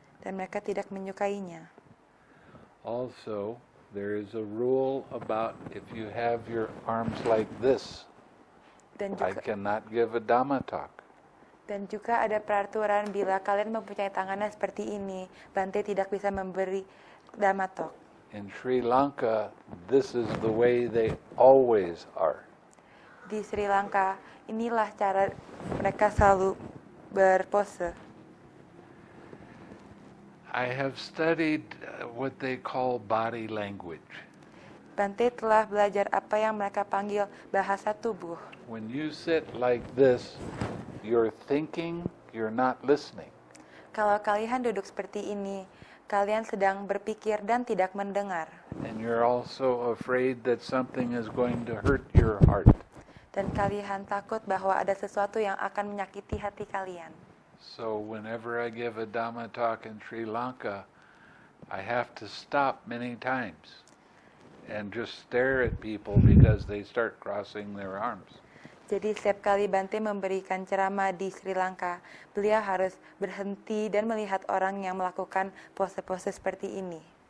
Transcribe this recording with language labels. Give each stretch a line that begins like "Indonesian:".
Indonesian: Dan mereka tidak menyukainya.
English: Also, there is a rule about if you have your arms like this,
Indonesian: Dan
English: I
Indonesian: juga,
English: cannot give a Dhamma talk.
Indonesian: dan juga ada peraturan bila kalian mempunyai tangannya seperti ini, Bante tidak bisa memberi Dhamma Talk.
English: In Sri Lanka, this is the way they always are.
Indonesian: Di Sri Lanka, inilah cara mereka selalu berpose.
English: I have studied what they call body language.
Indonesian: Bante telah belajar apa yang mereka panggil bahasa tubuh.
English: When you sit like this, you're thinking, you're not listening.
Indonesian: Kalau kalian duduk seperti ini, kalian sedang berpikir dan tidak mendengar.
English: And you're also afraid that something is going to hurt your heart.
Indonesian: Dan kalian takut bahwa ada sesuatu yang akan menyakiti hati kalian.
English: So whenever I give a Dhamma talk in Sri Lanka, I have to stop many times and just stare at people because they start crossing their arms.
Indonesian: Jadi setiap kali Bante memberikan ceramah di Sri Lanka, beliau harus berhenti dan melihat orang yang melakukan pose-pose seperti ini.